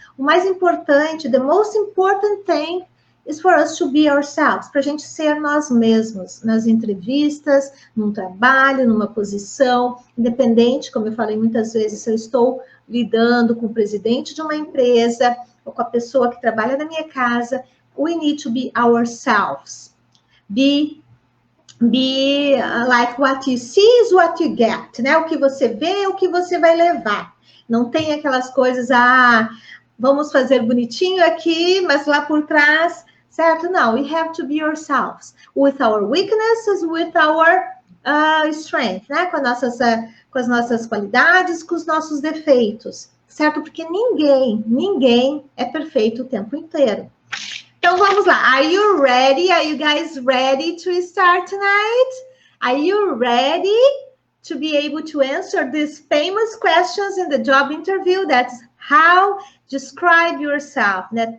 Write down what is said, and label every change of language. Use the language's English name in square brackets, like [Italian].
[Portuguese] O mais importante, [English] the most important thing is for us to be ourselves, [Portuguese] para a gente ser nós mesmos, nas entrevistas, num trabalho, numa posição, independente, como eu falei muitas vezes, se eu estou lidando com o presidente de uma empresa, ou com a pessoa que trabalha na minha casa, [English] we need to be ourselves. Be like what you see is what you get, né? [Portuguese] O que você vê é o que você vai levar. Não tem aquelas coisas, vamos fazer bonitinho aqui, mas lá por trás, certo? [English] Não, we have to be ourselves, with our weaknesses, with our strength, né? [Portuguese] Com as nossas qualidades, com os nossos defeitos, certo? Porque ninguém é perfeito o tempo inteiro. Então, vamos lá. [English] Are you ready? Are you guys ready to start tonight? Are you ready to be able to answer these famous questions in the job interview? That's how describe yourself, né?